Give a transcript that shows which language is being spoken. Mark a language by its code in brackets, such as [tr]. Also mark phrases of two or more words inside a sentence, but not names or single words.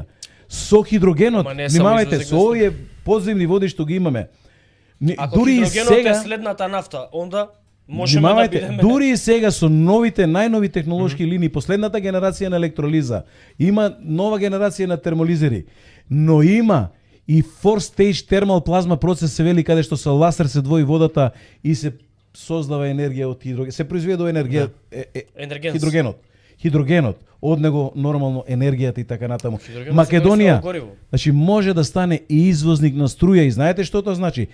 [mk] Со хидрогенот, внимавајте, со овие подземни води што ги имаме. Ако хидрогенот е следната нафта, онда можеме да бидеме. Дури и сега со најнови технолошки линии, последната генерација на електролиза, има нова генерација на термолизери, но има и [en] four stage thermal plasma [mk] процес се вели, каде што со лазер се двои водата и се создава енергија од хидроген. Се произведува енергија хидрогенот, од него нормално енергијата и така натаму. Македонија, значи, може да стане и извозник на струја, и знаете што тоа значи?